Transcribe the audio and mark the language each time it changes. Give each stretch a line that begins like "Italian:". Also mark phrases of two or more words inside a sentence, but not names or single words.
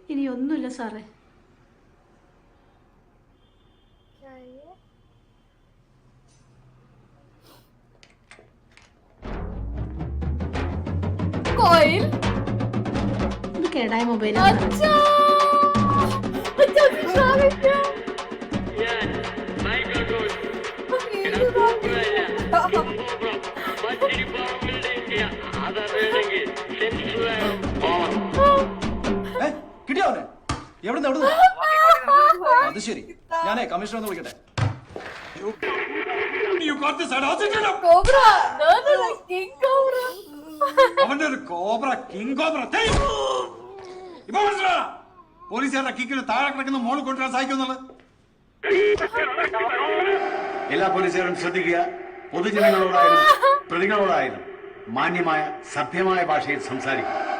Malayalam: ഇനി ഒന്നുമില്ല സാറേ.
Hindi: क्या है ये? कॉइल.
Malayalam: ഇത് കേടായ മൊബൈലാണ്.
Hindi: अच्छा अच्छा निशान है क्या?
Malayalam: കിട്ടിയോ അവനെ? എവിടുന്ന് എവിടുന്ന്? അത് ശരി, ഞാനേ കമ്മീഷണർ ഒന്ന് വിളിക്കട്ടെ.
Hindi: कोबरा.
English: No no no, king cobra.
Malayalam: അവന്റെ ഒരു കോബ്ര,
English: king cobra.
Malayalam: ഇപ്പൊ മനസ്സിലാ പോലീസുകാരുടെ കിക്കിന് താഴെ കിടക്കുന്ന മോള് കൊണ്ടുവരാൻ സാധിക്കുന്നുള്ളത്. എല്ലാ പോലീസുകാരും ശ്രദ്ധിക്കുക. പൊതുജനങ്ങളോടായാലും പ്രതികളോടായാലും മാന്യമായ സഭ്യമായ ഭാഷയിൽ സംസാരിക്കുക.